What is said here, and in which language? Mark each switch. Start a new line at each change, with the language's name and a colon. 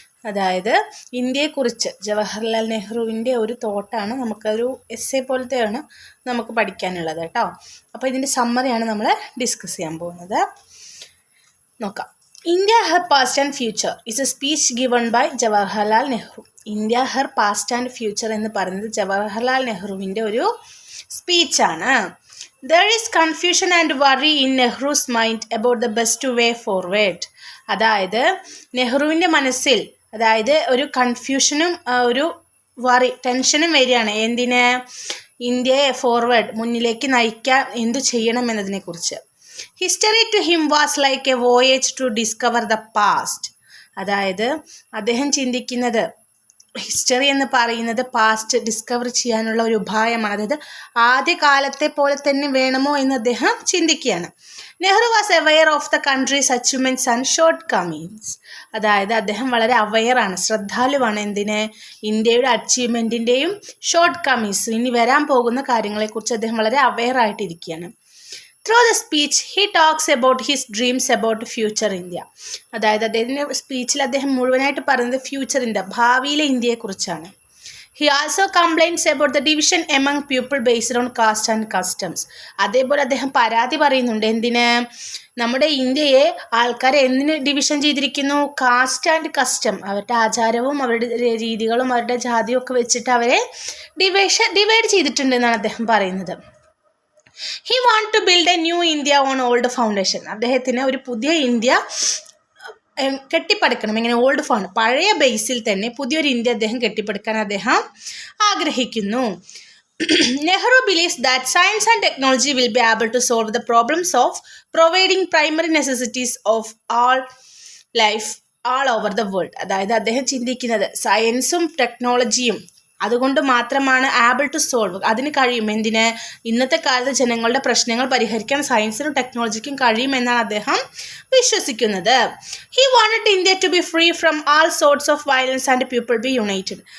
Malayalam: അതായത് ഇന്ത്യയെക്കുറിച്ച് ജവഹർലാൽ നെഹ്റുവിൻ്റെ ഒരു തോട്ടാണ്, നമുക്കൊരു എസ്സേ പോലത്തെയാണ് നമുക്ക് പഠിക്കാനുള്ളത് കേട്ടോ. അപ്പോൾ ഇതിൻ്റെ സമ്മറിയാണ് നമ്മൾ ഡിസ്കസ് ചെയ്യാൻ പോകുന്നത്. നോക്കാം.
English: India her past and future is a speech given by Jawaharlal Nehru.
Malayalam: India her past and future എന്ന് പറയുന്നത് ജവഹർലാൽ നെഹ്റുവിൻ്റെ ഒരു സ്പീച്ചാണ്.
English: There is confusion and worry in Nehru's mind about the best way forward.
Malayalam: അതായത് നെഹ്റുവിൻ്റെ മനസ്സിൽ ഒരു കൺഫ്യൂഷനും ഒരു ടെൻഷനും വരികയാണ്. എന്തിന്? ഇന്ത്യയെ ഫോർവേഡ് മുന്നിലേക്ക് നയിക്കാൻ എന്തു ചെയ്യണം എന്നതിനെക്കുറിച്ച്.
English: History to him was like a voyage to discover the past.
Malayalam: അതായത് അദ്ദേഹം ചിന്തിക്കുന്നത് ഹിസ്റ്ററി എന്ന് പറയുന്നത് പാസ്റ്റ് ഡിസ്കവർ ചെയ്യാനുള്ള ഒരു ഉപായമാണ്. അതായത് ആദ്യകാലത്തെ പോലെ തന്നെ വേണമോ എന്ന് അദ്ദേഹം ചിന്തിക്കുകയാണ്.
English: Nehru was aware of the country's achievements and shortcomings.
Malayalam: അതായത് അദ്ദേഹം വളരെ അവെയറാണ്, ശ്രദ്ധാലുവാണ്. എന്തിന്? ഇന്ത്യയുടെ അച്ചീവ്മെൻറ്റിൻ്റെയും ഷോർട്ട് കമ്മിങ്സ്, ഇനി വരാൻ പോകുന്ന കാര്യങ്ങളെക്കുറിച്ച് അദ്ദേഹം വളരെ aware ആയിട്ടിരിക്കുകയാണ്.
English: Through the speech, he talks about his dreams about future India.
Malayalam: അതായത് അദ്ദേഹത്തിൻ്റെ സ്പീച്ചിൽ അദ്ദേഹം മുഴുവനായിട്ട് പറയുന്നത് ഫ്യൂച്ചർ ഇന്ത്യ, ഭാവിയിലെ ഇന്ത്യയെക്കുറിച്ചാണ്.
English: He also complains about the division among people based on caste and customs.
Malayalam: അതേപോലെ അദ്ദേഹം പരാതി പറയുന്നുണ്ട്. എന്തിന്? നമ്മുടെ ഇന്ത്യയെ ആൾക്കാരെ എന്തിന് ഡിവിഷൻ ചെയ്തിരിക്കുന്നു?
English: caste and custom,
Malayalam: അവരുടെ ആചാരവും അവരുടെ രീതികളും അവരുടെ ജാതിയും ഒക്കെ വെച്ചിട്ട് അവരെ ഡിവൈഡ് ചെയ്തിട്ടുണ്ട് എന്നാണ് അദ്ദേഹം പറയുന്നത്.
English: He want to build a new India on old foundation.
Malayalam: അദ്ദേഹത്തിന് ഒരു പുതിയ ഇന്ത്യ കെട്ടിപ്പടുക്കണം. ഇങ്ങനെ ഓൾഡ് പഴയ ബേസിൽ തന്നെ പുതിയൊരു ഇന്ത്യ അദ്ദേഹം കെട്ടിപ്പടുക്കാൻ അദ്ദേഹം ആഗ്രഹിക്കുന്നു.
English: Nehru believes that science and technology will be able to solve the problems of providing primary necessities of all life all over the world.
Malayalam: അതായത് അദ്ദേഹം ചിന്തിക്കുന്നത് സയൻസും ടെക്നോളജിയും അതുകൊണ്ട് മാത്രമാണ്
English: able to solve,
Malayalam: അതിന് കഴിയും. എന്തിന്? ഇന്നത്തെ കാലത്ത് ജനങ്ങളുടെ പ്രശ്നങ്ങൾ പരിഹരിക്കാൻ സയൻസിനും ടെക്നോളജിക്കും കഴിയുമെന്നാണ് അദ്ദേഹം വിശ്വസിക്കുന്നത്.
English: He wanted India to be free from all sorts of violence and people be united.